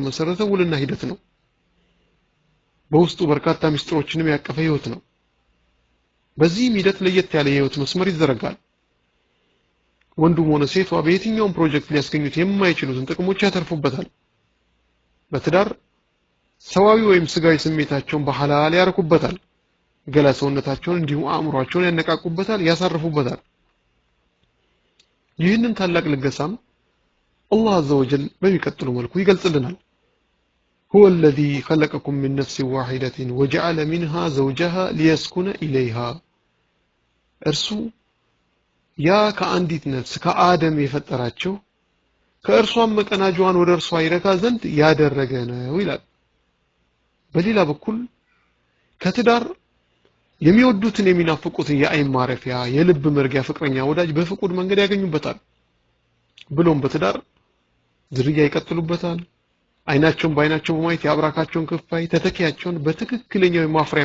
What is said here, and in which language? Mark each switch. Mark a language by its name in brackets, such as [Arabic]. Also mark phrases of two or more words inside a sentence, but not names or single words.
[Amharic] የተመሰረተ ውልና ሂደት ነው። በውስጡ በርካታ ሚስጥሮችንም ያቀፈ ህይወት ነው። በዚህም ሂደት ለየት ያለ የህይወት መስመር ይዘረጋል። ወንዱም ሆነ ሴቷ በየትኛውም ፕሮጀክት ሊያስገኙት የማይችሉትን ጥቅሞች ያተርፉበታል። በትዳር ሰዋዊ ወይም ስጋዊ ስሜታቸውን በሐላል ያረኩበታል። ገላ ሰውነታቸውን እንዲሁም አእምሯቸውን ያነቃቁበታል፣ ያሳርፉበታል። ይህንን ታላቅ ልገሳም አላህ [Arabic] عز وجل [Amharic] በሚቀጥለው መልኩ ይገልጽልናል። [Arabic] هو الذي خلقكم من نفس واحدة وجعل منها زوجها ليسكن إليها [Amharic] እርሱ ያ ከአንዲት ነፍስ ከአደም የፈጠራቸው ከእርሷም መቀናጇን ወደ እርሷ ይረካ ዘንድ ያደረገ ነው ይላል። በሌላ በኩል ከትዳር የሚወዱትን የሚናፍቁትን የአይን ማረፊያ የልብ መርጊያ ፍቅረኛ ወዳጅ በፍቁድ መንገድ ያገኙበታል። ብሎም በትዳር ዝርያ ይቀጥሉበታል። አይናቸውን በአይናቸው በማየት ያብራካቸውን ክፋይ ተተኪያቸውን በትክክለኛው የማፍሪያ